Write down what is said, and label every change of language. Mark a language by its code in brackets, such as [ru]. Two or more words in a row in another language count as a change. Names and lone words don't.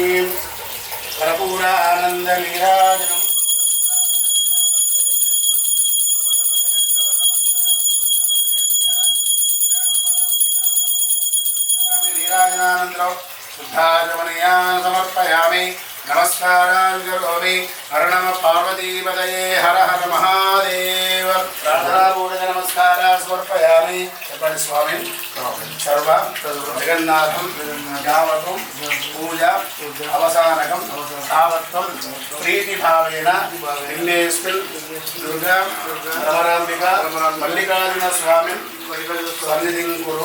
[sa] कर्पूरानन्दनीराजनम् नीराजनानन्तरं शुद्धाचमनीयान् समर्पयामि। नमस्कारान् करोमि। हर नमः पार्वतीपतये हर हर महादेव। प्रार्थनापूर्वक नमस्कारान् समर्पयामि। [te] చెప్పండి స్వామి [sa] సర్వ జగన్నాథం యావతం పూజ అవసానకం తావత్వం ప్రీతిభావేన నిన్నేస్మిన్ దుర్గా రమరాంబిక మల్లికార్జున స్వామి సన్నిధిం కురు.